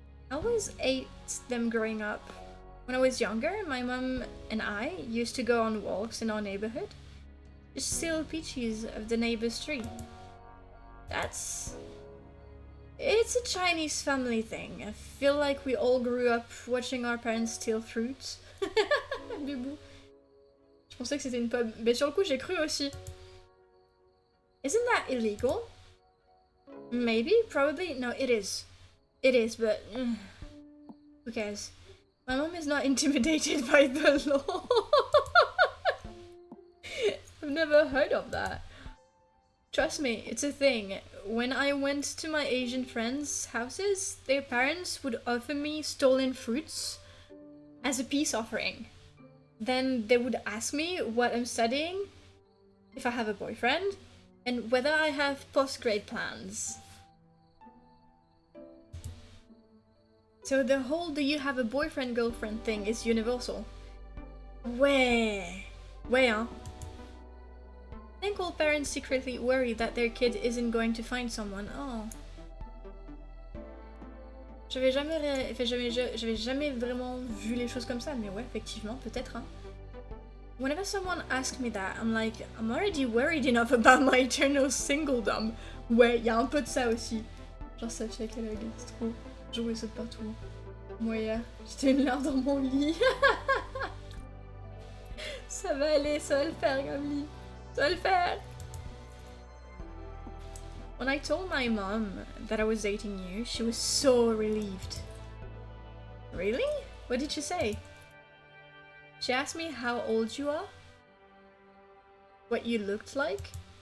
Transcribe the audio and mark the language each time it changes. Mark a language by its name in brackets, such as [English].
[English] I always ate them growing up. When I was younger, my mum and I used to go on walks in our neighborhood. Just steal peaches of the neighbor's tree. It's a Chinese family thing. I feel like we all grew up watching our parents steal fruits. [French] Bibou. Je pensais que c'était une pomme. Mais sur le coup, j'ai cru aussi. [English] Isn't that illegal? Maybe, probably. No, it is. It is, but who cares? My mom is not intimidated by the law. I've never heard of that. Trust me, it's a thing. When I went to my Asian friends' houses, their parents would offer me stolen fruits as a peace offering. Then they would ask me what I'm studying, if I have a boyfriend, and whether I have post-grade plans. So the whole do you have a boyfriend girlfriend thing is universal. [French] Ouais, hein? [English] I think all parents secretly worry that their kid isn't going to find someone. Oh. [French] J'avais jamais vraiment vu les choses comme ça, mais ouais, effectivement, peut-être, hein. [English] Whenever someone asks me that, I'm like, I'm already worried enough about my eternal singledom. [French] Ouais, y a un peu de ça aussi. Genre ça fait qu'elle c'est trop. Jouer saute partout. Moi, j'étais une larme dans mon lit. Ça va aller, ça va le faire, Gamli. Ça va le faire. [English] When I told my mom that I was dating you, she was so relieved. Really? What did she say? She asked me how old you are, what you looked like.